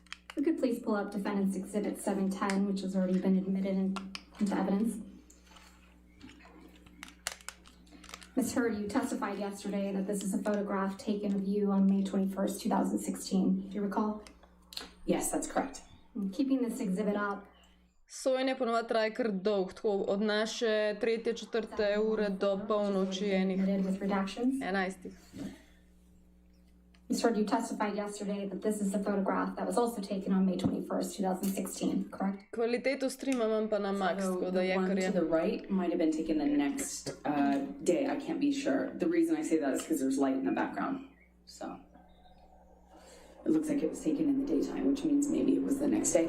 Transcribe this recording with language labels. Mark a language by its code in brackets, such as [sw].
[en] If we could please pull up Defendant's Exhibit 710, which has already been admitted into evidence. Ms. Heard, you testified yesterday that this is a photograph taken of you on May 21st, 2016. Do you recall? Yes, that's correct. And keeping this exhibit up. [sl] Sojenje ponovadi traje kar dolg, tako od naše 3-4 ure do polnoči enih 11. [en] Ms. Heard, you testified yesterday that this is a photograph that was also taken on May 21st, 2016, correct? [sl] Kvaliteto streama imam pa na max, tako da je kar je. [en] To the right might have been taken the next day. I can't be sure. The reason I say that is because there's light in the background. So it looks like it was taken in the daytime, which means maybe it was the next day.